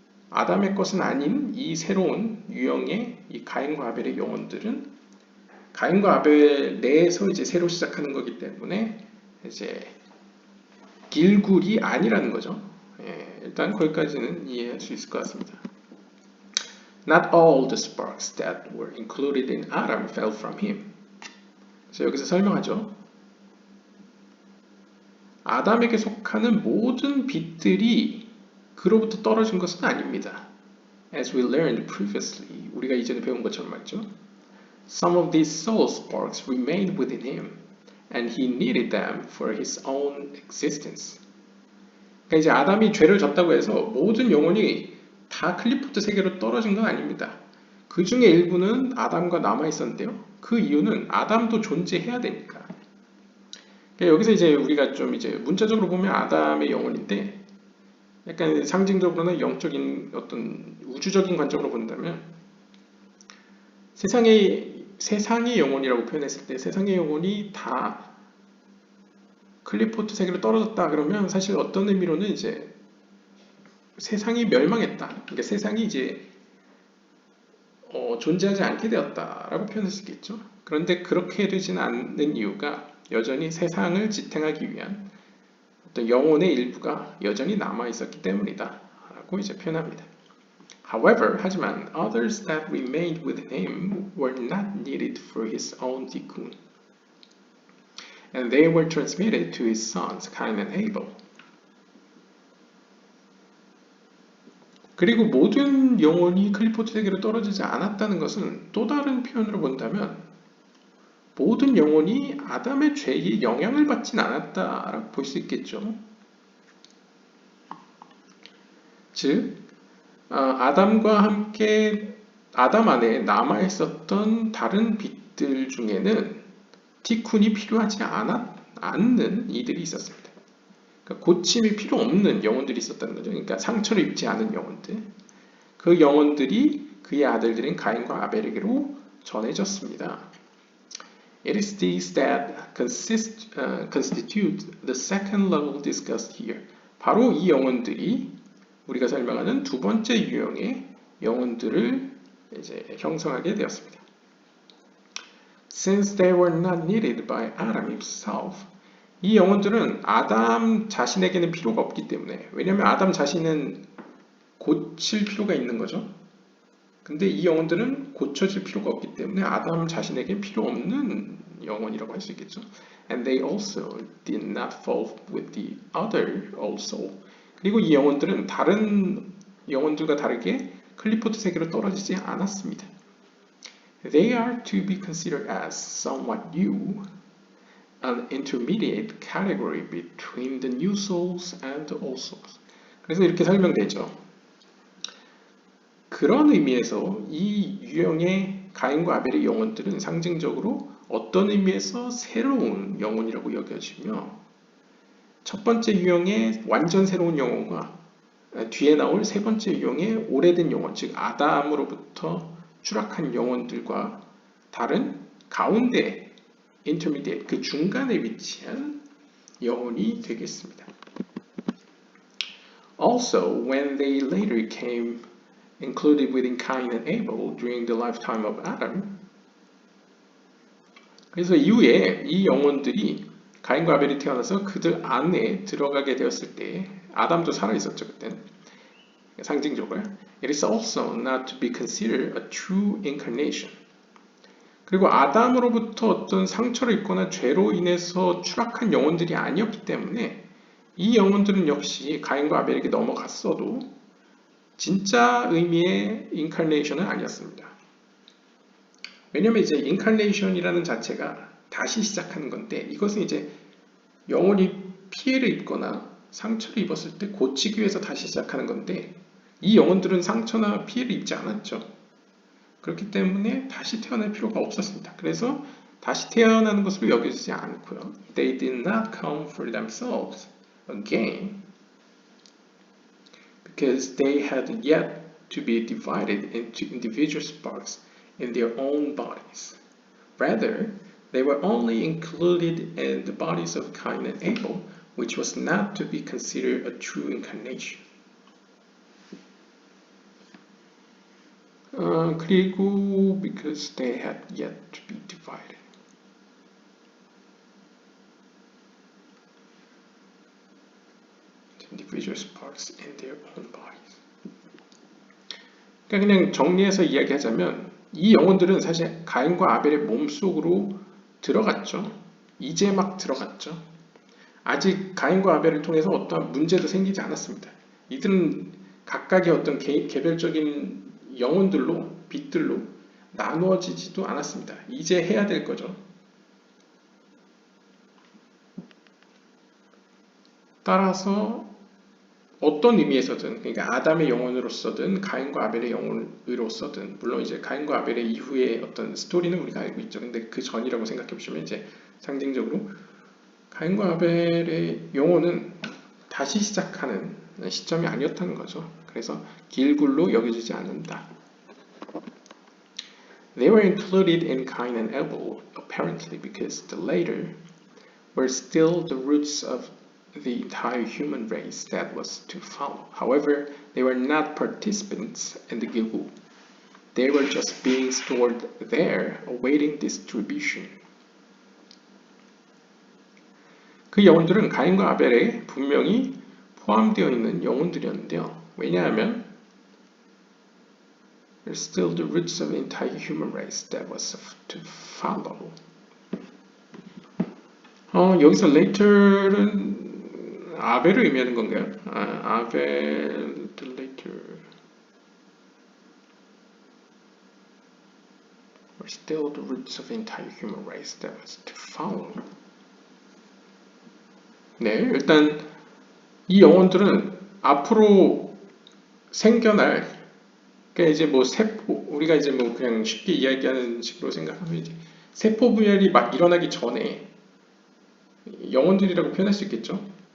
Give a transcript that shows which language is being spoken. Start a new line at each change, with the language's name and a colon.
Korean: 아담의 것은 아닌 이 새로운 유형의 이 가인과 아벨의 영혼들은 가인과 아벨 내에서 이제 새로 시작하는 거기 때문에 이제 길굴이 아니라는 거죠. 예, 일단 거기까지는 이해할 수 있을 것 같습니다.
English: Not all the sparks that were included in Adam fell from him.
Korean: 그래서 여기서 설명하죠. 아담에게 속하는 모든 빛들이 그로부터 떨어진 것은 아닙니다.
English: As we learned previously,
Korean: 우리가 이전에 배운 것처럼 말이죠.
English: Some of these soul sparks remained within him, and he needed them for his own existence.
Korean: 그러니까 이제 아담이 죄를 졌다고 해서 모든 영혼이 다 클리포트 세계로 떨어진 건 아닙니다. 그 중에 일부는 아담과 남아 있었는데요. 그 이유는 아담도 존재해야 되니까. 그러니까 여기서 이제 우리가 좀 이제 문자적으로 보면 아담의 영혼인데, 약간 상징적으로나 영적인 어떤 우주적인 관점으로 본다면 세상의 영혼이라고 표현했을 때 세상의 영혼이 다 클리포트 세계로 떨어졌다 그러면 사실 어떤 의미로는 이제 세상이 멸망했다. 그러니까 세상이 이제 존재하지 않게 되었다라고 표현할 수 있겠죠. 그런데 그렇게 되지는 않는 이유가 여전히 세상을 지탱하기 위한 어떤 영혼의 일부가 여전히 남아 있었기 때문이다 라고 이제 표현합니다.
English: However,
Korean: 하지만
English: others that remained with him were not needed for his own tikkun, and they were transmitted to his sons Cain and Abel.
Korean: 그리고 모든 영혼이 클리포트 세계로 떨어지지 않았다는 것은 또 다른 표현으로 본다면 모든 영혼이 아담의 죄에 영향을 받진 않았다라고 볼 수 있겠죠. 즉, 아담과 함께 아담 안에 남아 있었던 다른 빛들 중에는 티쿤이 필요하지 않는 이들이 있었습니다. 그러니까 고침이 필요 없는 영혼들이 있었다는 거죠. 그러니까 상처를 입지 않은 영혼들. 그 영혼들이 그의 아들들인 가인과 아벨에게로 전해졌습니다.
English: It is these that constitute the second level discussed here.
Korean: 바로 이 영혼들이 우리가 설명하는 두 번째 유형의 영혼들을 이제 형성하게 되었습니다.
English: Since they were not needed by Adam himself,
Korean: 이 영혼들은 아담 자신에게는 필요가 없기 때문에, 왜냐하면 아담 자신은 고칠 필요가 있는 거죠. 근데 이 영혼들은 고쳐질 필요가 없기 때문에 아담 자신에게 필요 없는 영혼이라고 할 수 있겠죠.
English: And they also did not fall with the other also.
Korean: 그리고 이 영혼들은 다른 영혼들과 다르게 클리포트 세계로 떨어지지 않았습니다.
English: They are to be considered as somewhat new, an intermediate category between the new souls and the old souls.
Korean: 그래서 이렇게 설명되죠. 그런 의미에서 이 유형의 가인과 아벨의 영혼들은 상징적으로 어떤 의미에서 새로운 영혼이라고 여겨지며 첫 번째 유형의 완전 새로운 영혼과 뒤에 나올 세 번째 유형의 오래된 영혼, 즉 아담으로부터 추락한 영혼들과 다른 가운데 intermediate, 그 중간에 위치한 영혼이 되겠습니다.
English: Also, when they later came included within Cain and Abel during the lifetime of Adam.
Korean: 그래서 이후에 이 영혼들이 가인과 아벨이 태어나서 그들 안에 들어가게 되었을 때 아담도 살아 있었죠 그때는. 상징적으로
English: It is also not to be considered a true incarnation.
Korean: 그리고 아담으로부터 어떤 상처를 입거나 죄로 인해서 추락한 영혼들이 아니었기 때문에 이 영혼들은 역시 가인과 아벨에게 넘어갔어도 진짜 의미의 인카네이션은 아니었습니다. 왜냐면 이제 인카네이션이라는 자체가 다시 시작하는 건데 이것은 이제 영혼이 피해를 입거나 상처를 입었을 때 고치기 위해서 다시 시작하는 건데 이 영혼들은 상처나 피해를 입지 않았죠. 그렇기 때문에 다시 태어날 필요가 없었습니다. 그래서 다시 태어나는 것으로 여겨지지 않고요.
English: They did not come for themselves again. Because they had yet to be divided into individual sparks in their own bodies. Rather, they were only included in the bodies of Cain and Abel, which was not to be considered a true incarnation.
Korean: 그리고
English: because they had yet to be divided. Individual parts in their own bodies.
Korean: 그러니까 그냥 정리해서 이야기하자면 이 영혼들은 사실 가인과 아벨의 몸속으로 들어갔죠. 이제 막 들어갔죠. 아직 가인과 아벨을 통해서 어떠한 문제도 생기지 않았습니다. 이들은 각각의 어떤 개별적인 영혼들로, 빛들로 나누어지지도 않았습니다. 이제 해야 될 거죠. 따라서 어떤 의미에서든, 그러니까 아담의 영혼으로서든 가인과 아벨의 영혼으로서든, 물론 이제 가인과 아벨의 이후의 어떤 스토리는 우리가 알고 있죠. 근데 그 전이라고 생각해 보시면 이제 상징적으로 가인과 아벨의 영혼은 다시 시작하는 시점이 아니었다는 거죠. 그래서 길굴로 여겨지지 않는다.
English: They were included in Cain and Abel apparently because the latter were still the roots of the entire human race that was to follow. However, they were not participants in the Gilgul. They were just beings stored there, awaiting distribution.
Korean: 그 영혼들은 가인과 아벨에 분명히 포함되어 있는 영혼들이었는데요. 왜냐하면
English: they're still the roots of the entire human race that was to follow.
Korean: 여기서 later는 아벨을 의미하는 건가요?
English: 아벨, the later were still the roots of the entire human race that was to follow.
Korean: 네, 일단 이 영혼들은 앞으로 생겨날, 그러니까 이제 뭐 세포, 우리가 이제 뭐 그냥 쉽게 이야기하는 식으로 생각하면 이제 세포 분열이 막 일어나기 전에 영혼들이라고 표현할 수 있겠죠.